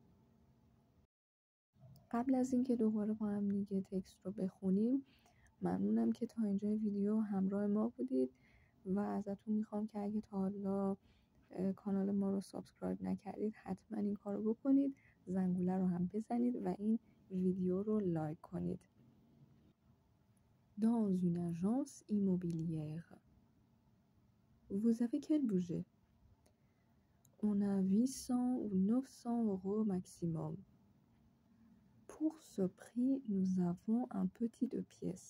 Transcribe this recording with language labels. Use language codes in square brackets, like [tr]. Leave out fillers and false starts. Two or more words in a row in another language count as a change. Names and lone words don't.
[fa] قبل از اینکه دوباره با هم دیگه تکست رو بخونیم، ممنونم که تا اینجا ویدیو همراه ما بودید و ازتون میخوام که اگه تا حالا کانال ما رو سابسکرایب نکردید حتما این کار رو بکنید، زنگوله رو هم بزنید و این ویدیو رو لایک کنید. [fr] Dans une agence immobilière. Vous avez quel budget? On a 800 ou 900 euros maximum. Pour ce prix, nous avons un petit 2 pièces.